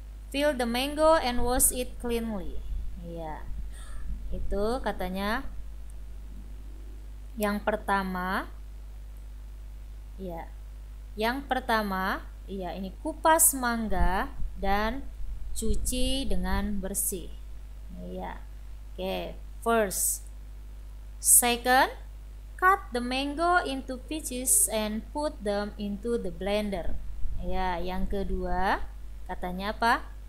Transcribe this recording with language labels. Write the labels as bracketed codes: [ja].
[en] Peel the mango and wash it cleanly. [id] Iya. Itu katanya yang pertama. Iya. Yang pertama, iya, ini kupas mangga dan cuci dengan bersih. Iya. Oke, first. [en] Second, cut the mango into pieces and put them into the blender. [id] Ya, yang kedua, katanya apa?